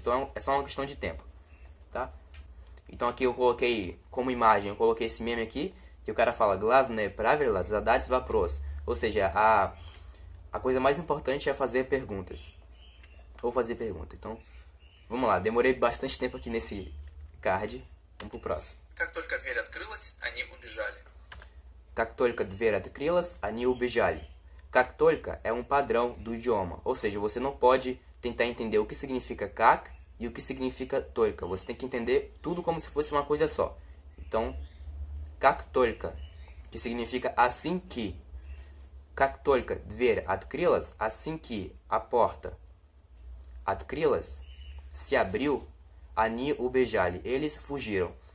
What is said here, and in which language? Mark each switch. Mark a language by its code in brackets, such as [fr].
[pt] Então é só uma questão de tempo, tá? Então aqui eu coloquei como imagem, eu coloquei esse meme aqui, que o cara fala [ru] Главное правило задать вопрос. [pt] Ou seja, a coisa mais importante é fazer perguntas. Ou fazer pergunta. Então, vamos lá. Demorei bastante tempo aqui nesse card. Vamos pro próximo. [ru] Как только дверь открылась, они убежали. Как только дверь открылась, они убежали. [pt] Как только é um padrão do idioma. Ou seja, você não pode tentar entender o que significa как e o que significa только. Você tem que entender tudo como se fosse uma coisa só. Então, как только, que significa assim que. [ru] Как только дверь открылась, [pt] assim que a porta открылась, se abriu, [ru] они убежали, [pt] eles fugiram.